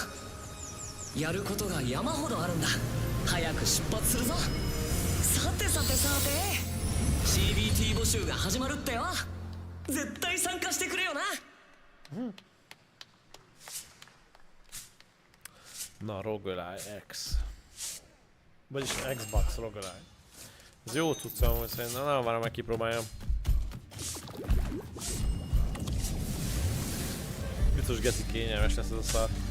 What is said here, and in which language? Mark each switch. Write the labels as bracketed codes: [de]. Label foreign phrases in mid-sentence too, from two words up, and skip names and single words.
[ja] やることが山ほどあるんだ。早く出発するぞ。さてさてさて、CBT 募集が始まるってよ。絶対参加してくれよな。 [hu] Na, roguelike X. Vagyis Xbox roguelike. Ez jó tudsz amúgy szerintem, nem várom meg kipróbáljam. Biztos geci kényelmes lesz ez a szar.